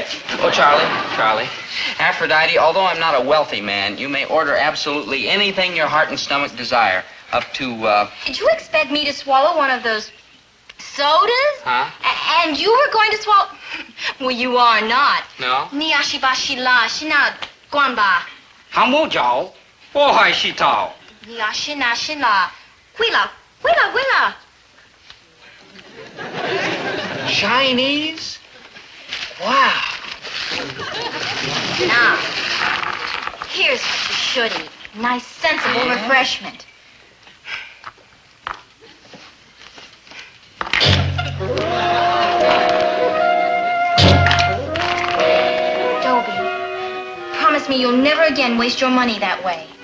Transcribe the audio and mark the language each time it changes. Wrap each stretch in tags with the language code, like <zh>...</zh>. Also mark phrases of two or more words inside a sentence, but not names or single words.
<en>Oh, Charlie. Aphrodite, although I'm not a wealthy man, you may order absolutely anything your heart and stomach desire. Up to, Did you expect me to swallow one of those sodas? Huh? And you were going to swallow... Well, you are not. No? Niashiba shila shina guanba. Hamojao, wohai shitao. Niashina shila. Willa. Chinese? Wow. Now, here's what you should eat. Nice, sensible refreshment. Dobie, promise me you'll never again waste your money that way.</en>